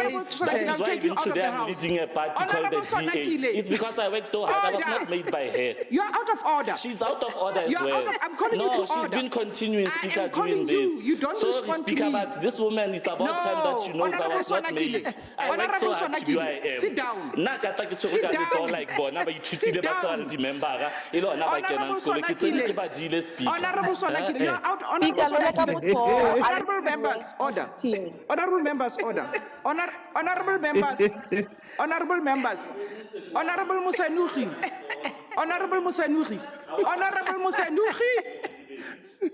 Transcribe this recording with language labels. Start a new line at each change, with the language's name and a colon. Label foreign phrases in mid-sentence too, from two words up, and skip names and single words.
English: That is why even today I'm leading a party called the GA. It's because I worked so hard. I was not made made by her. You are out of order. She's out of order as You are well. out of- I'm calling you no, to she's order. been continuing, I Speaker, am calling doing this. you. You don't Sorry, respond to Speaker, me. but this woman, it's about time that she knows I Honorable was not Sonakile. made. I worked so Honorable hard to be who I am. Sit down.
Southern Sotho: Nna ka tla ke tshwere
English: Sit
Southern Sotho: ka letsoho
English: down.
Southern Sotho: like bona ba ithutile
English: Sit
Southern Sotho: ba sa
English: down.
Southern Sotho: le di-membera e le ona ba kenang
English: Honorable
Southern Sotho: sekolo ke tsene
English: Sonakile.
Southern Sotho: ke badile Speaker.
English: Honorable Sonakile, you are out. Speaker, Honorable let her move on. Honorable members, order. Honorable members, order. Honorable members. Honorable members. Honorable Musanuhi. Honorable Musanuhi. Honorable Musanuhi.